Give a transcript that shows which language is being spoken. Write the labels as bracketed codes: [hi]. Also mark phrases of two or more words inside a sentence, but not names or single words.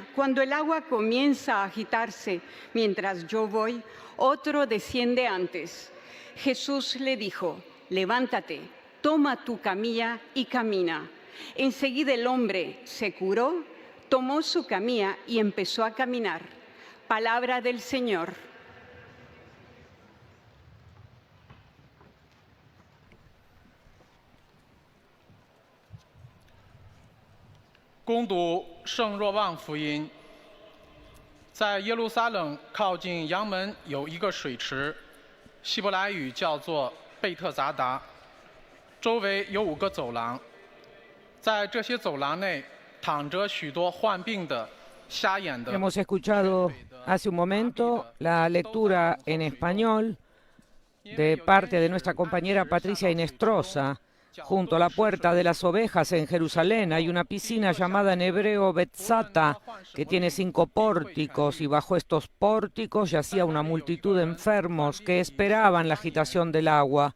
[es] Cuando el agua comienza a agitarse mientras yo voy, otro desciende antes. Jesús le dijo, levántate, toma tu camilla y camina. Enseguida el hombre se curó, tomó su camilla y empezó a caminar. Palabra del Señor. [zh] 攻读圣若望福音，在耶路撒冷靠近阳门有一个水池，希伯来语叫做贝特杂达，周围有5个走廊，在这些走廊内躺着许多患病的、瞎眼的。 [es] Hemos escuchado hace un momento la lectura en español de parte de nuestra compañera Patricia Inestrosa. Junto a la puerta de las ovejas en Jerusalén hay una piscina llamada en hebreo Betzata, que tiene 5 pórticos, y bajo estos pórticos yacía una multitud de enfermos que esperaban la agitación del agua.